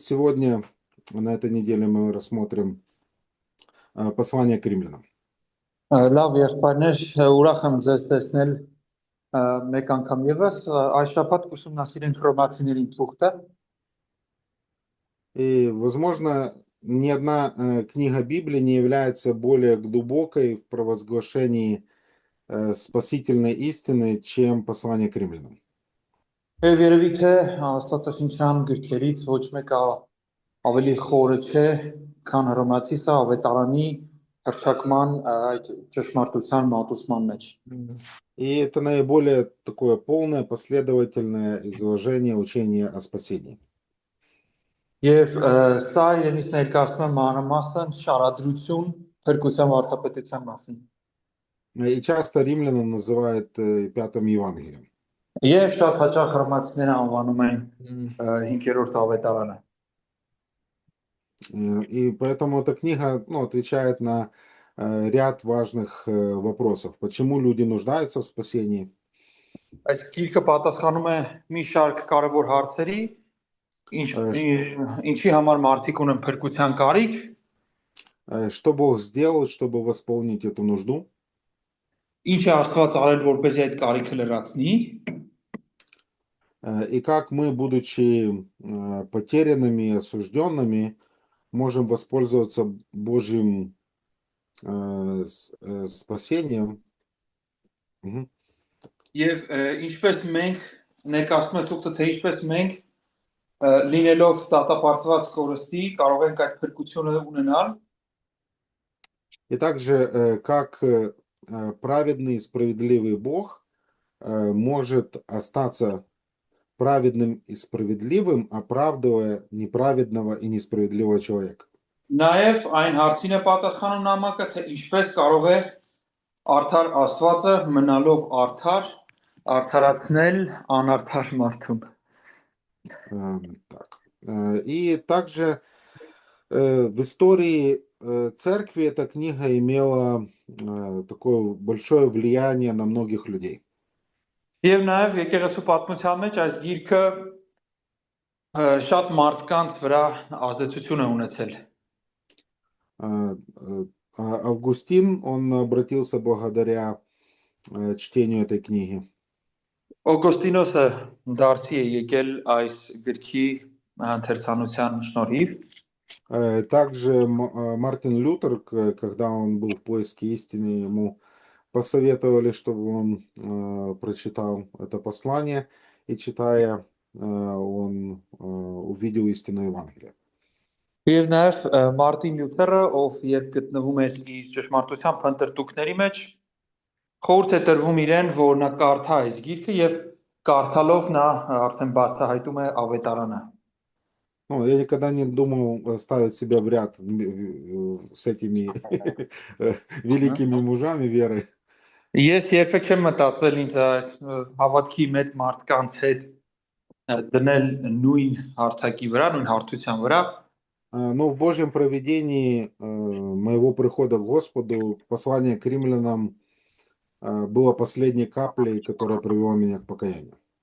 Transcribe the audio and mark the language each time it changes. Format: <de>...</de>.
<ru>Сегодня, на этой неделе, мы рассмотрим послание к римлянам.</ru> <hy>Լավ եղբայրներ, ուրախ եմ ձեզ տեսնել մեկ անգամ եւս այս շաբաթ կուսումնասիրենք Հռոմացիներին թուղթը</hy> <ru>И, возможно, ни одна книга Библии не является более глубокой в провозглашении спасительной истины, чем послание к римлянам.</ru> <hy>եւ երևի թե Աստվածաշնչյան գրքերից ոչ մեկը ավելի խորը չէ, քան Հռոմացիսը ավետարանի հռչակման այդ ճշմարտության մատուցման մեջ։</hy> <ru>И это наиболее такое полное, последовательное изложение учения о спасении.</ru> <hy>Եվ սա իրենից ներկայացնում է մանրամասն շարադրություն փրկության վարդապետության մասին։</hy> <ru>И часто римляна называют Пятым Евангелием.</ru> <hy>Եվ շատ հաճախ հռոմացիները անվանում են 5-րդ ավետարանը։</hy> <ru>И поэтому эта книга, отвечает на ряд важных вопросов. Почему люди нуждаются в спасении?</ru> <hy>Այս գիրքը պատասխանում է մի շարք կարևոր հարցերի, ինչի համար մարդիկ ունեն փրկության կարիք,</hy> <ru>Что Бог сделал, чтобы восполнить эту нужду?</ru> <hy>ինչ է Աստված արել, որպեսզի այդ կարիքը լրացնի,</hy> <ru>И как мы, будучи потерянными и осужденными, можем воспользоваться Божьим спасением. Мгм.</ru> <hy>եւ ինչպես մենք ներկայացնում է թուղթը, թե ինչպես մենք լինելով դատապարտված կորստի կարող ենք այդ փրկությունը ունենալ</hy> <ru>И также, как праведный и справедливый Бог может остаться праведным и справедливым, оправдывая неправедного и несправедливого человека.</ru> <hy>նաեւ այն հարցին է պատասխանում նամակը, թե ինչպես կարող է արդար Աստվածը մնալով արդար արդարացնել անարդար մարդուն։</hy> <ru>Так. И также в истории церкви эта книга имела такое большое влияние на многих людей.</ru> <hy>Եվ նաև եկեղեցու պատմության մեջ այս գիրքը շատ մարդկանց վրա ազդեցություն է ունեցել։</hy> <ru>Августин, он обратился благодаря чтению этой книги.</ru> <hy>Օգոստինոսը դարձի է եկել այս գրքի ընթերցանության շնորհիվ։</hy> <ru>Также Мартин Лютер, когда он был в поиске истины, ему посоветовали, чтобы он прочитал это послание, и читая, он увидел истину Евангелия.</ru> <hy>Եվ նաև Մարտին Լյութերը, ով երբ գտնվում էր իր ճշմարտության փնտրտուքների մեջ, խորհուրդ է տրվում իրեն, որ նա կարդա այս գիրքը եւ կարդալով նա արդեն բացահայտում է ավետարանը։</hy> <ru>Ну, я никогда не думал ставить себя в ряд с этими великими мужами веры.</ru> <hy>Ես երբեք չեմ մտածել ինձ այս հավատքի մեծ մարդկանց հետ դնել նույն հարթակի վրա, նույն հարթության вրա,</hy> <ru>Но в Божьем провидении моего прихода к Господу послание к римлянам было последней каплей, которая привела меня к покаянию.</ru>